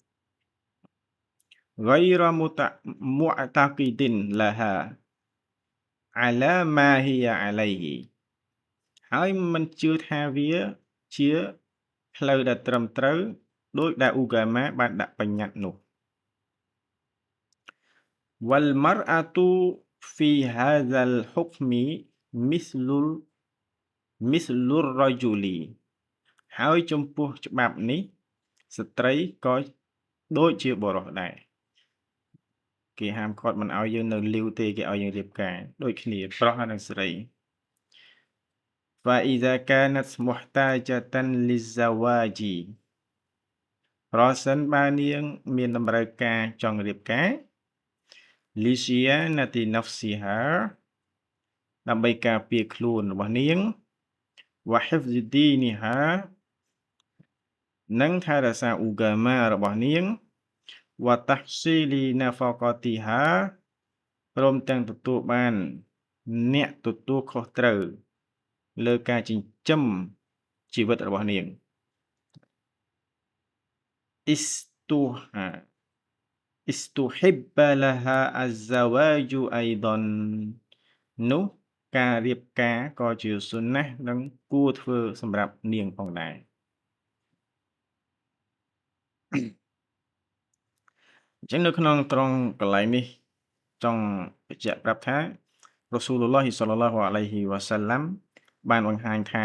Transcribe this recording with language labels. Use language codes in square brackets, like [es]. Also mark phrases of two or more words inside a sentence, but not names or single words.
[ar] غير معتقد لها على ما هي عليه [km] ហើយមិនជឿថាវាជាផ្លូវដែលត្រឹមត្រូវដោយដែលអ៊ូកាម៉ាបានដាក់បញ្ញត្តិនោះ [ar] والمرأة في هذا الحكم مثل الرجل [km] ហើយចំពោះច្បាប់នេះស្ត្រីក៏ដូចជាបុរសដែរគេហាមឃាត់មិនឲ្យយើងនៅលាវទេគេឲ្យយើងរៀបការដូចគ្នាប្រុសហើយនិងស្រី [ar] فإذا كانت محتاجة للزواج [km] ប្រសិនបើនាងមានតម្រូវការចង់រៀបការ [ar] لصيانة نفسها [km] ដើម្បីការពារខ្លួនរបស់នាង [ar] وحفظ دينها [km] និងថែរក្សាអ៊ូកាម៉ារបស់នាង [ar] وتحصيل نفقتها [km] ព្រមទាំងទទួលបានអ្នកទទួលខុសត្រូវលើការចិញ្ចឹមជីវិតរបស់នាង [ar] استحـ استحب لها الزواج أيضا [km] នោះការរៀបការក៏ជាសុនណាស់និងគួរធ្វើសម្រាប់នាងផងដែរ អញ្ចឹងនៅក្នុងត្រង់កន្លែងនេះចង់បញ្ជាក់ប្រាប់ថារ៉ូស៊ូលឡោះ [ar] صلى الله عليه وسلم [km] បានបង្ហាញថា